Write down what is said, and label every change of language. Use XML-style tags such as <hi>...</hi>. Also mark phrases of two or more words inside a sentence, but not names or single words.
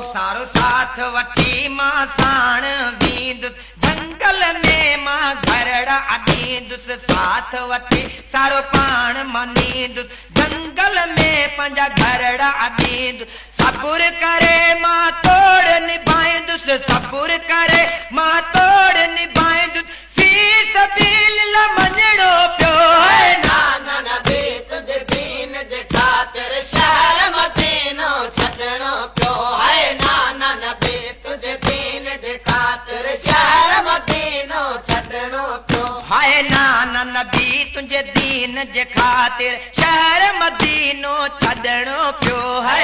<sd>سارو ساٿ وٺي مان ساڻ ويندس، جنگل ۾ مان گهرڙا اڏيندس، ساٿ وٺي سارو پاڻ مڃيندس، جنگل ۾ پنهنجا گهرڙا اڏيندس، صبر ڪري مان توڙ نڀائيندس، صبر ڪري مان توڙ نڀائيندس،</sd> <ar>في سبيل الله</ar> <sd>مڃڻو پيو. هاءِ نانا نبي تنهنجي دين جي خاطر شهر مدينو ڇڏڻو پيو. هاءِ نانا نبي تنهنجي دين جي خاطر شهر مدينو ڇڏڻو پيو. هاءِ نانا نبي تنهنجي دين جي خاطر شهر مدينو ڇڏڻو پيو هي.</sd>